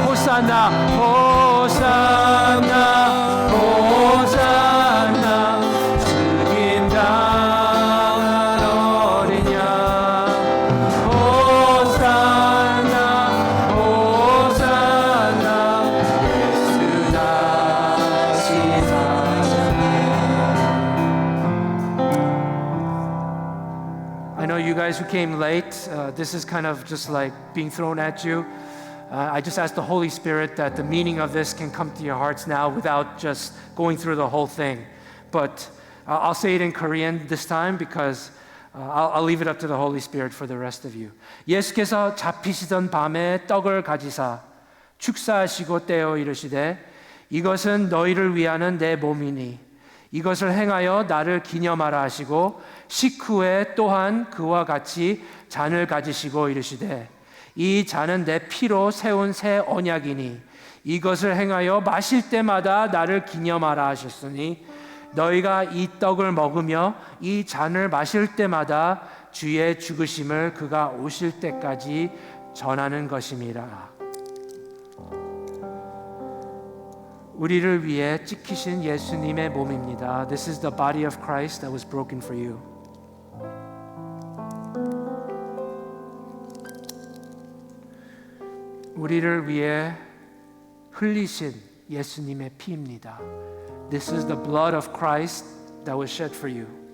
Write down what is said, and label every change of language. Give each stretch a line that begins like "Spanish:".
Korean: 호산나 호산나 호산나 주님 당한 어린 양 호산나 호산나 예수 다시 사시네.
English: I know you guys who came late, this is kind of just like being thrown at you. I just ask the Holy Spirit that the meaning of this can come to your hearts now without just going through the whole thing. But I'll say it in Korean this time because I'll leave it up to the Holy Spirit for the rest of you.
Korean: 예수께서 잡히시던 밤에 떡을 가지사 축사하시고 떼어 이르시되 이것은 너희를 위하는 내 몸이니 이것을 행하여 나를 기념하라 하시고 식후에 또한 그와 같이 잔을 가지시고 이르시되 이 잔은 내 피로 세운 새 언약이니 이것을 행하여 마실 때마다 나를 기념하라 하셨으니 너희가 이 떡을 먹으며 이 잔을 마실 때마다 주의 죽으심을 그가 오실 때까지 전하는 것임이라. 우리를 위해 찢기신 예수님의 몸입니다.
English: This is the body of Christ that was broken for you.
Korean: 우리를 위해 흘리신 예수님의 피입니다.
English: This is the blood of Christ that was shed for you.